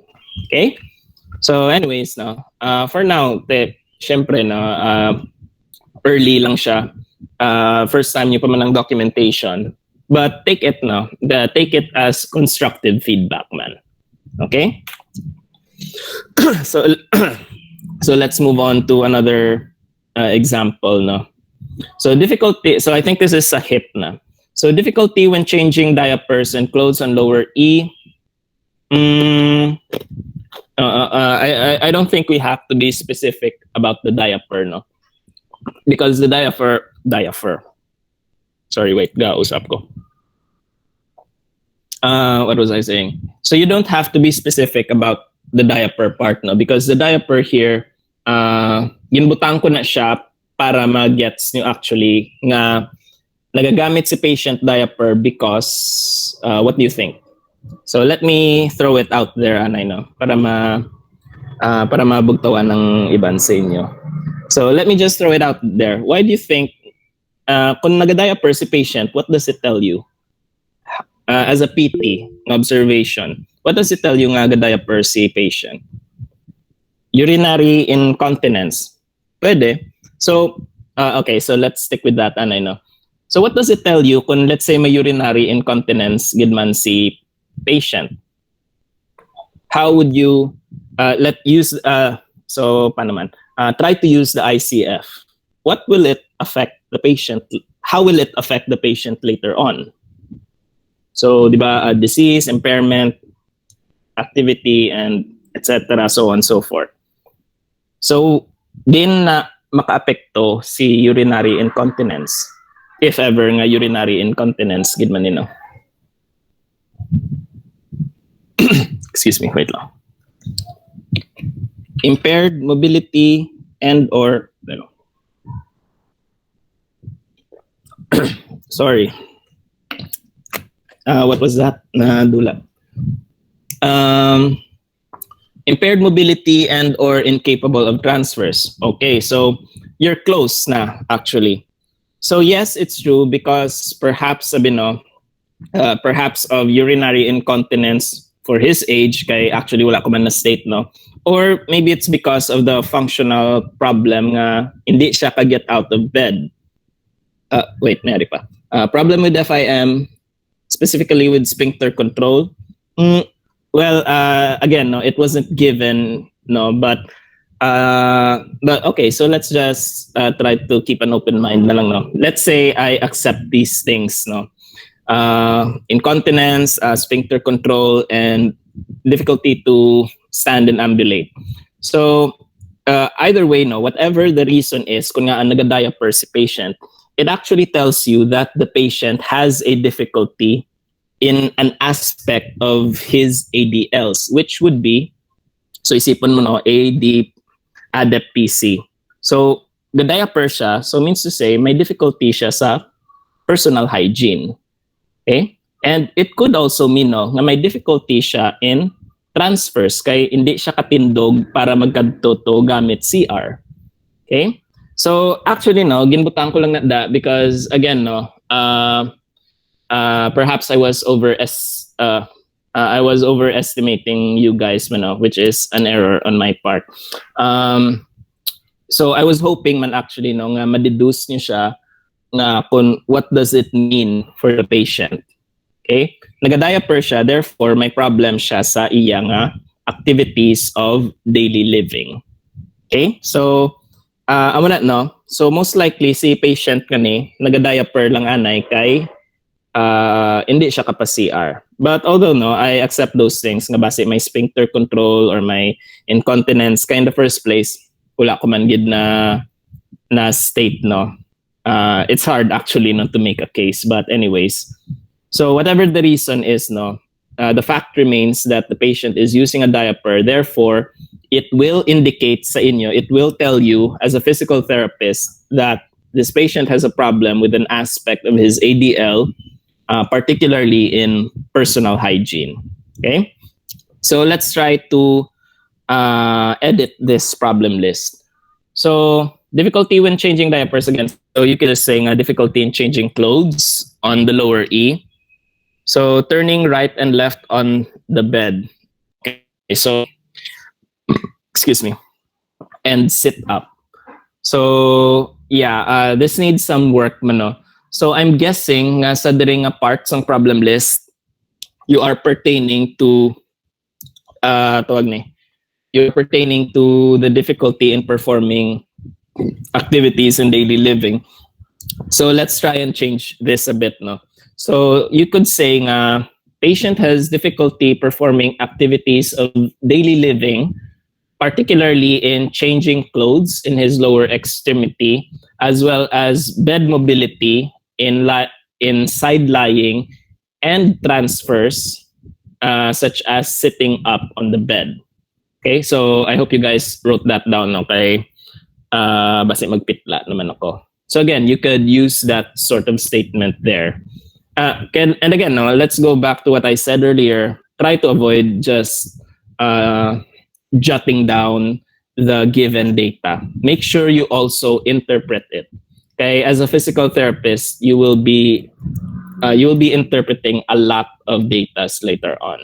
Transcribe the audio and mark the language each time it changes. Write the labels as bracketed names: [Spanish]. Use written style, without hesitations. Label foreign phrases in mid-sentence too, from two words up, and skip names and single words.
[English] Okay? So anyways, no, for now, [Hiligaynon] syempre, no, early lang siya. [English] First time [Hiligaynon] niyo pa man ang documentation. [English] But take it take it as constructive feedback, man. Okay? So so let's move on to another example, no. So difficulty, so I think this is sa hip na. So difficulty when changing diapers and clothes on lower E. I don't think we have to be specific about the diaper, no? Because the diaper. Sorry, wait, [Hiligaynon] usap ko. [English] What was I saying? So you don't have to be specific about the diaper part, no? Because the diaper here, [Hiligaynon] ginbutang ko na siya para ma-gets nyo actually nga nagagamit si patient diaper because, [English] what do you think? So let me throw it out there, [Hiligaynon] anay, no? Para mabugtawan ng iban sa inyo. [English] So let me just throw it out there. Why do you think, [Hiligaynon] kung nagadiaper si patient, [English] what does it tell you? As a PT, observation, what does it tell you [Hiligaynon] nga nagadiaper si patient? [English] Urinary incontinence. Pwede. So, okay, so let's stick with that, anay, no? So what does it tell you kung let's say may urinary incontinence [Hiligaynon] gidman si patient? [English] How would you try to use the ICF. What will it affect the patient? How will it affect the patient later on? So, di ba, disease, impairment, activity, and etc., so on and so forth. So, [Hiligaynon] din na makaapekto si urinary incontinence, [English] if ever [Hiligaynon] nga urinary incontinence, gid man nino. [English] Excuse me, wait lang. Impaired mobility and or sorry, what was that? [Hiligaynon] Dula. [English] Impaired mobility and or incapable of transfers. Okay, so you're close na actually. So yes, it's true because perhaps perhaps of urinary incontinence for his age, [Hiligaynon] kay actually wala ko man na state, no? [English] Or maybe it's because of the functional problem [Hiligaynon] nga hindi siya [English] ka-get out of bed. [Hiligaynon] Wait, mayari pa. [English] Problem with FIM, specifically with sphincter control. Well, again, no, it wasn't given, no, but okay, so let's just try to keep an open mind [Hiligaynon] na lang, [English] no. Let's say I accept these things, no. Incontinence, sphincter control, and difficulty to stand and ambulate. So either way, no, whatever the reason is, [Hiligaynon] kung nga nagadiaper si patient, [English] it actually tells you that the patient has a difficulty in an aspect of his ADLs, which would be, so [Hiligaynon] isipon mo, [English] no, ADEPT PC. [Hiligaynon] So gadiaper siya, so means to say may difficulty siya sa [English] personal hygiene. Okay? And it could also mean, no, [Hiligaynon] na may difficulty siya [English] in transfers [Hiligaynon] kay hindi siya katindog para magkadto to gamit CR. Okay? [English] So actually, no, [Hiligaynon] ginbutang ko lang na da [English] because again, no, perhaps I was overestimating you guys, no, which is an error on my part. So I was hoping man actually, no, [Hiligaynon] nga ma-deduce niyo siya na kung [English] what does it mean for the patient. Okay? [Hiligaynon] Nagadiaper siya, therefore may problem siya sa iya nga [English] activities of daily living. [Hiligaynon] Okay? So amo na, no? So most likely si patient kani nagadiaper lang anay kay hindi siya kapa-CR. [English] But although, no, I accept those things nga base may sphincter control or may incontinence kay in the first place [Hiligaynon] wala ko man gid na [English] state, no. It's hard actually, no, to make a case, but anyways, so whatever the reason is, no, the fact remains that the patient is using a diaper. Therefore, it will indicate [Hiligaynon] sa inyo, [English] it will tell you as a physical therapist that this patient has a problem with an aspect of his ADL, particularly in personal hygiene. Okay, so let's try to edit this problem list. So difficulty when changing diapers again. So you could just say difficulty in changing clothes on the lower E. So turning right and left on the bed. Okay, so excuse me, and sit up. So yeah, this needs some work, mano. So I'm guessing [Hiligaynon] sa diri nga [English] parts ng problem list, you are pertaining to [Hiligaynon] tawag ni. [English] You're pertaining to the difficulty in performing activities in daily living. So let's try and change this a bit, no. So you could say patient has difficulty performing activities of daily living, particularly in changing clothes in his lower extremity, as well as bed mobility in side lying and transfers, such as sitting up on the bed. Okay, so I hope you guys wrote that down. [Hiligaynon] Okay, basi magpitla naman ako. [English] So again, you could use that sort of statement there. And again, no, let's go back to what I said earlier. Try to avoid just jotting down the given data. Make sure you also interpret it. Okay, as a physical therapist, you will be interpreting a lot of data later on.